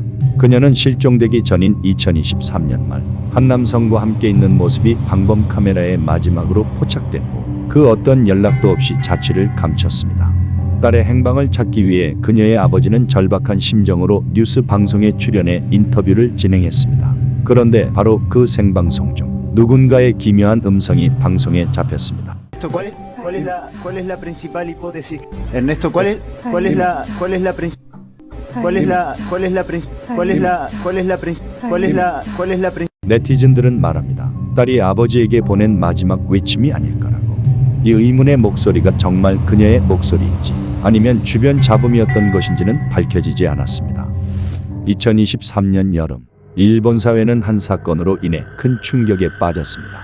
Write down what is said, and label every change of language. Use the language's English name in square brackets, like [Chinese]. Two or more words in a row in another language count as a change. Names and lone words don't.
[Korean] 그녀는 실종되기 전인 2023년 말 한 남성과 함께 있는 모습이 방범 카메라에 마지막으로 포착된 후 그 어떤 연락도 없이 자취를 감췄습니다. 딸의 행방을 찾기 위해 그녀의 아버지는 절박한 심정으로 뉴스 방송에 출연해 인터뷰를 진행했습니다. 그런데 바로 그 생방송 중 누군가의 기묘한 음성이 방송에 잡혔습니다. [Spanish] ¿Cuál es la principal hipótesis? Ernesto, ¿cuál es la [Korean] 네티즌들은 말합니다. 딸이 아버지에게 보낸 마지막 외침이 아닐까라고. 이 의문의 목소리가 정말 그녀의 목소리인지 아니면 주변 잡음이었던 것인지는 밝혀지지 않았습니다. 2023년 여름 일본 사회는 한 사건으로 인해 큰 충격에 빠졌습니다.